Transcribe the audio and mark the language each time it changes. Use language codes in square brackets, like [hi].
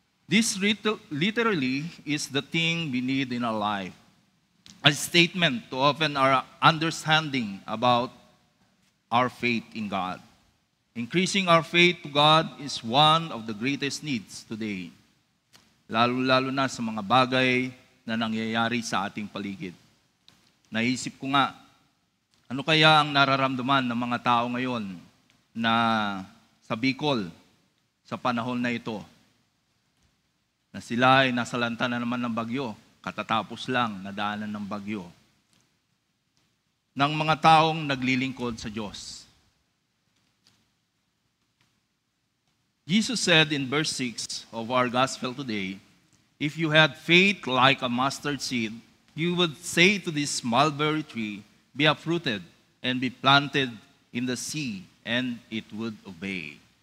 [en] This literally is the thing we need in our life. A statement to open our understanding about our faith in God. Increasing our faith to God is one of the greatest needs today. [tl] Lalo-lalo na sa mga bagay na nangyayari sa ating paligid. Naisip ko nga, ano kaya ang nararamdaman ng mga tao ngayon na sa Bicol sa panahon na ito? Na sila ay nasalanta na naman ng bagyo, katatapos lang nadaanan ng bagyo. Ng mga taong naglilingkod sa Diyos. [en] Jesus said in verse 6 of our gospel today, if you had faith like a mustard seed, you would say to this mulberry tree, be uprooted and be planted in the sea, and it would obey.